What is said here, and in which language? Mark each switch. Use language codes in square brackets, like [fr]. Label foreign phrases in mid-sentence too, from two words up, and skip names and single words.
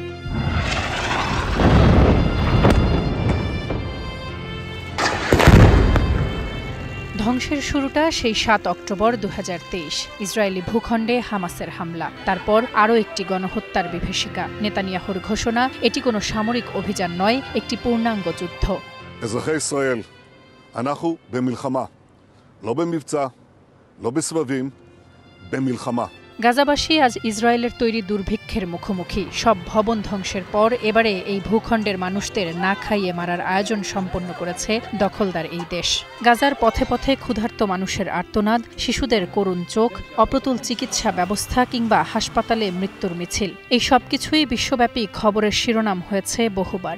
[bn] ধ্বংসের শুরুটা সেই 7 অক্টোবর 2023, ইসরায়েলি ভূখণ্ডে হামাসের হামলা। তারপর আরও একটি গণহত্যার বিভীষিকা। নেতানিয়াহুর ঘোষণা, এটি কোনো সামরিক অভিযান নয়, একটি পূর্ণাঙ্গ যুদ্ধ। [he] אזרחי ישראל, אנחנו במלחמה, לא במבצע, לא בסבבים, במלחמה। [bn] গাজাবাসী আজ ইসরায়েলের তৈরি দুর্ভিক্ষের মুখোমুখি। সব ভবন ধ্বংসের পর এবারে এই ভূখণ্ডের মানুষদের না খাইয়ে মারার আয়োজন সম্পন্ন করেছে দখলদার এই দেশ। গাজার পথে পথে ক্ষুধার্ত মানুষের আর্তনাদ, শিশুদের করুণ চোখ, অপ্রতুল চিকিৎসা ব্যবস্থা কিংবা হাসপাতালে মৃত্যুর মিছিল, এই সব কিছুই বিশ্বব্যাপী খবরের শিরোনাম হয়েছে বহুবার।